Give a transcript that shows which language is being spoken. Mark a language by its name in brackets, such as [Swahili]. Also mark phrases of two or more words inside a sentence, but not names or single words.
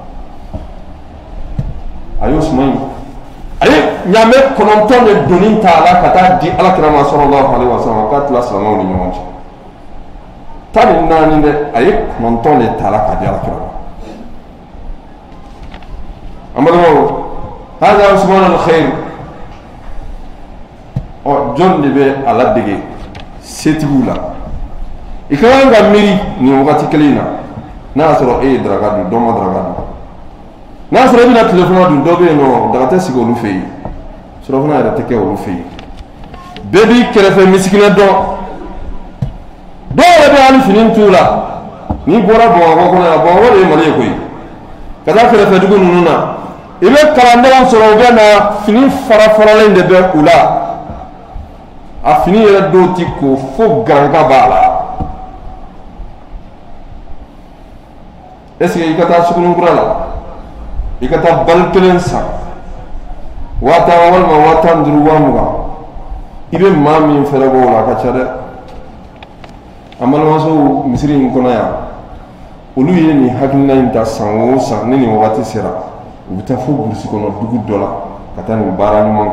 [Bambara] a ye Usman a ye ɲaamɛ 9 de doni ta a la ka taa di alakira ma [Arabic] صلى الله عليه وسلم [Bambara] k'a tila silamɛw ni ɲɔgɔn cɛ 14 dɛ a ye 9 de ta a la ka di alakira ma an balimaw hada Usman al-Khair jɔn de bɛ a ladege setigiw la i ka kan ka miiri nin wagati kelen in na n'a y'a sɔrɔ e ye daraka dun dɔ ma daraka dun n'a y'a sɔrɔ e bɛna tilefana dun dɔ bɛ yen nɔ daga tɛ sigi olu fɛ yen surafana yɛrɛ tɛ kɛ olu fɛ yen bɛɛ b'i kɛrɛfɛ misikinɛ dɔn dɔw yɛrɛ bɛ hali fini t'u la n'i bɔra Bamakɔ kɔnɔ yan Bamakɔ de ye Mali ye koyi ka taa kɛrɛfɛ dugu ninnu na i bɛ kalandenw sɔrɔ u bɛ na fini fara-faralen de bɛ u la a fini yɛrɛ dɔw ti ko fo garanka b'a la [French] est-ce que [Bambara] i ka taa Sugunikura la i ka taa bali kelen san 10,000 walima 15,000 20,000 i bɛ maa min fɛrɛ bɔ o la a ka ca dɛ an balimamusow misiri in kɔnɔ yan olu ye nin hakilina in ta san o san ni nin wagati sera u bɛ taa fo burusi kɔnɔ dugu dɔ la ka taa nin baara ɲuman